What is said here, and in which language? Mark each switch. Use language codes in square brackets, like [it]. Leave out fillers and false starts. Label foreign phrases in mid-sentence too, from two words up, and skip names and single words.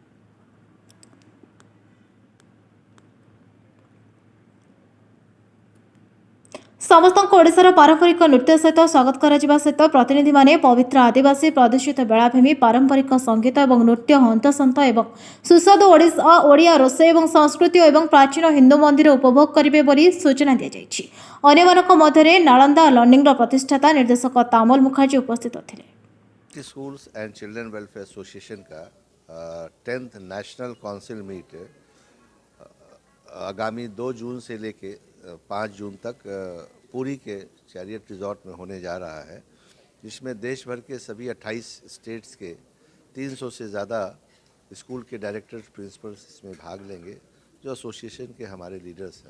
[or] ସମସ୍ତଙ୍କୁ ଓଡ଼ିଶାର ପାରମ୍ପରିକ ନୃତ୍ୟ ସହିତ ସ୍ୱାଗତ କରାଯିବା ସହିତ ପ୍ରତିନିଧିମାନେ ପବିତ୍ର ଆଦିବାସୀ ପ୍ରଦୂଷିତ ବେଳାଭୂମି ପାରମ୍ପରିକ ସଙ୍ଗୀତ ଏବଂ ନୃତ୍ୟ ହନ୍ତସନ୍ତ ଏବଂ ସୁସ୍ୱାଦୁ ଓଡ଼ିଆ ରୋଷେଇ ଏବଂ ସଂସ୍କୃତି ଏବଂ ପ୍ରାଚୀନ ହିନ୍ଦୁ ମନ୍ଦିର ଉପଭୋଗ କରିବେ ବୋଲି ସୂଚନା ଦିଆଯାଇଛି। ଅନ୍ୟମାନଙ୍କ ମଧ୍ୟରେ ନାଳନ୍ଦା ଲର୍ଣ୍ଣିଂର ପ୍ରତିଷ୍ଠାତା ନିର୍ଦ୍ଦେଶକ ତାମଲ ମୁଖାର୍ଜୀ ଉପସ୍ଥିତ ଥିଲେ। [hi] स्कूल्स एंड चिल्ड्रन वेलफेयर एसोसिएशन का 10th नेशनल काउंसिल मीट आगामी 2 जून से लेके 5 जून तक पुरी के चैरियट रिजॉर्ट में होने जा रहा है, जिसमें देश भर के सभी 28 स्टेट्स के 300 से ज़्यादा स्कूल के [en] directors principals [hi] इसमें भाग लेंगे, जो एसोसिएशन के हमारे लीडर्स हैं।